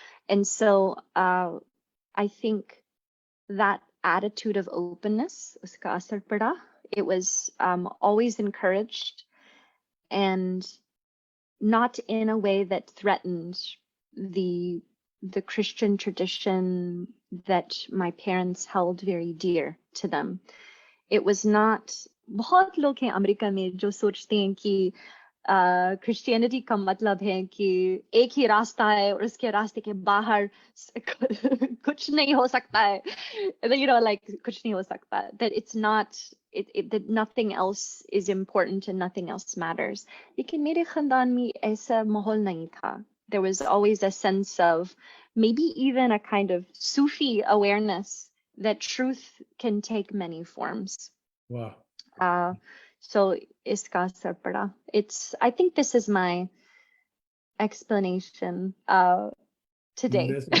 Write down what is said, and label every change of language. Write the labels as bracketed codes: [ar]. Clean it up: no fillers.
[en] And so I think that attitude of openness, [hi] uska asar pada, [en] it was always encouraged, and not in a way that threatened the Christian tradition that my parents held very dear to them. It was not, [hi] बहुत लोग हैं America में जो सोचते हैं कि Christianity का मतलब है कि एक ही रास्ता है और उसके रास्ते के बाहर कुछ नहीं हो सकता है, [en] you know, like [hi] कुछ नहीं हो सकता, [en] that it's not, that nothing else is important and nothing else matters. [hi] लेकिन मेरे खानदान में ऐसा माहौल नहीं था. [en] There was always a sense of maybe even a kind of Sufi awareness that truth can take many forms. Wow. [hi] So iska asar pada. [en] I think this is my explanation today.